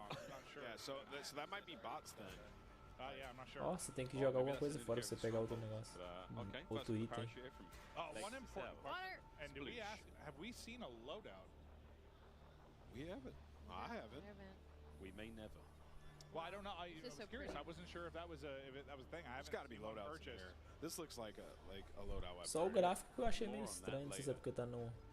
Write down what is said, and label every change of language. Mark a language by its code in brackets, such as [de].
[en] Yeah, so that might be bots then. Yeah, I'm not sure. [pt] Ó, você tem que jogar alguma coisa fora pra você pegar outro negócio. Outro item. [en] One important question. And do we ask, have we seen a loadout? We haven't. I haven't. We may never. Well, I don't know. I was curious. I wasn't sure if that was a thing. I haven't. There's got to be loadouts in here. This looks like a loadout weapon. [pt] Só o gráfico que eu achei meio estranho, não sei se é porque tá no.